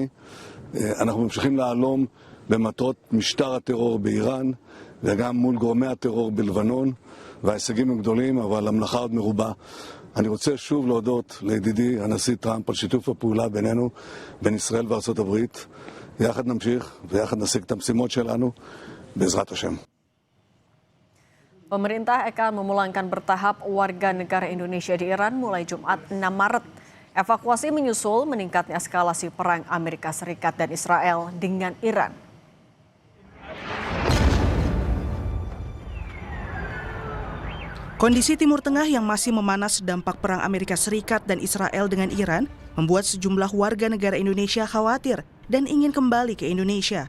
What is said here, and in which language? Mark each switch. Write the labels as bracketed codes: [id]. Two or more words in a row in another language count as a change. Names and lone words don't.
[he] אנחנו ממשיכים להלום במטרות משטר הטרור באיראן וגם מול גורמי הטרור בלבנון, וההישגים הם גדולים אבל המלאכה עוד מרובה. אני רוצה שוב להודות לידידי הנשיא טראמפ על שיתוף הפעולה בינינו, בין ישראל וארצות הברית. יחד נמשיך ויחד נשיג את המשימות שלנו בעזרת השם. [id] Pemerintah akan memulangkan bertahap warga negara Indonesia di Iran mulai Jumat 6 Maret. Evakuasi menyusul meningkatnya eskalasi perang Amerika Serikat dan Israel dengan Iran. Kondisi Timur Tengah yang masih memanas dampak perang Amerika Serikat dan Israel dengan Iran membuat sejumlah warga negara Indonesia khawatir dan ingin kembali ke Indonesia.